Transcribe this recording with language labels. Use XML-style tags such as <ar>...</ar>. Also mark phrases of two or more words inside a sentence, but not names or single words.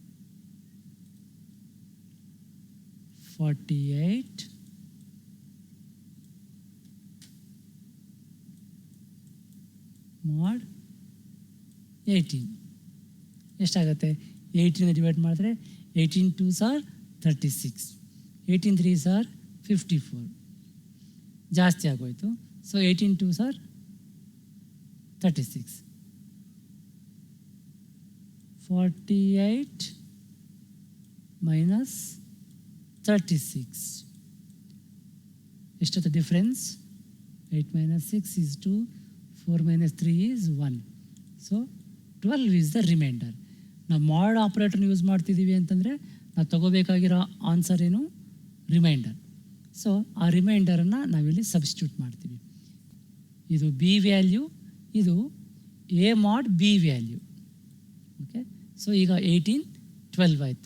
<kn>48 ಮಾಡ್ 18 ಎಷ್ಟಾಗುತ್ತೆ, 18 ಡಿವೈಡ್ ಮಾಡಿದ್ರೆ 18</kn> <en>2s are 36, 18 3s are 54,</en> <kn>ಜಾಸ್ತಿ ಆಗೋಯ್ತು. ಸೊ 18 2s are 36, 48 ಮೈನಸ್ 36 ಎಷ್ಟೊತ್ತು ಡಿಫ್ರೆನ್ಸ್,</kn> <en>8 minus 6 is 2, 4 minus 3 is 1. ಸೊ 12 is the remainder.</en> <kn>ನಾವು</kn> <en>mod operator use</en> <kn>ಮಾಡ್ತಿದ್ದೀವಿ ಅಂತಂದರೆ ನಾವು ತಗೋಬೇಕಾಗಿರೋ ಆನ್ಸರ್ ಏನು, ರಿಮೈಂಡರ್. ಸೊ ಆ ರಿಮೈಂಡರನ್ನು ನಾವಿಲ್ಲಿ ಸಬ್ಸ್ಟಿಟ್ಯೂಟ್ ಮಾಡ್ತೀವಿ. ಇದು</kn> <en>B value,</en> <kn>ಇದು</kn> <en>A mod B value. Okay, so</en> <kn>ಈಗ 18 12 ಆಯಿತು.</kn>